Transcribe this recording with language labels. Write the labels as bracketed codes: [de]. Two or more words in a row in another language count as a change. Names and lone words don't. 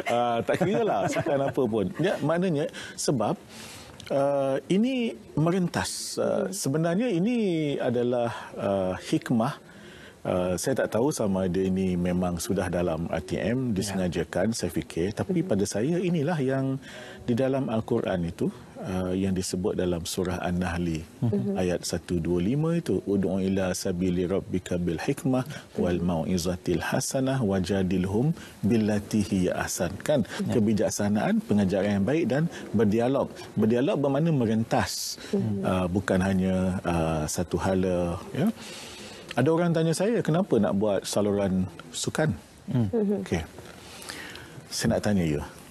[ms] Tak kira lah sukan apa pun. Ya, maknanya sebab ini merentas. Sebenarnya ini adalah hikmah. Saya tak tahu sama ada ini memang sudah dalam RTM disengajakan, saya fikir. Tapi pada saya inilah yang di dalam Al-Quran itu yang disebut dalam surah An-Nahli ayat 125 itu, [ar] ادع إلى سبيل ربك بالحكمة والموعظة الحسنة وجادلهم بالتي هي أحسن. [ms] Kan kebijaksanaan, pengajaran yang baik dan berdialog. Berdialog bermakna merentas. Bukan hanya satu hala, ya. Ada orang tanya saya, kenapa nak buat saluran sukan? Okey. Saya nak tanya you.